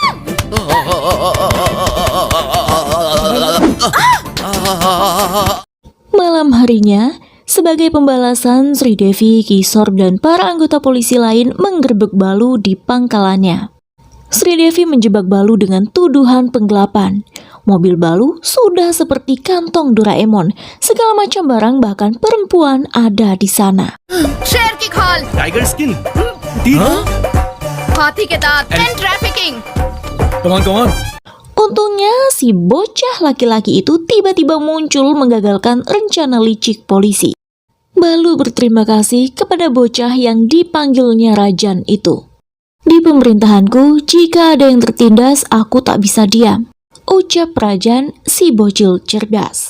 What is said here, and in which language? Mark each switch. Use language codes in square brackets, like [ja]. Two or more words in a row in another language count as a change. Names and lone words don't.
[id] Malam harinya, sebagai pembalasan, Sri Devi, Kishore, dan para anggota polisi lain menggerebek Balu di pangkalannya. Sri Devi menjebak Balu dengan tuduhan penggelapan. Mobil Balu sudah seperti kantong Doraemon. Segala macam barang bahkan perempuan ada di sana. [hi] शेर की खाल, [en] Tiger skin. Huh? [hi] हाथी के दांत, [en] and trafficking. Come on. [id] Untungnya si bocah laki-laki itu tiba-tiba muncul menggagalkan rencana licik polisi. Balu berterima kasih kepada bocah yang dipanggilnya Rajan itu. Di pemerintahanku, jika ada yang tertindas, aku tak bisa diam, ucap Rajan si bocil cerdas.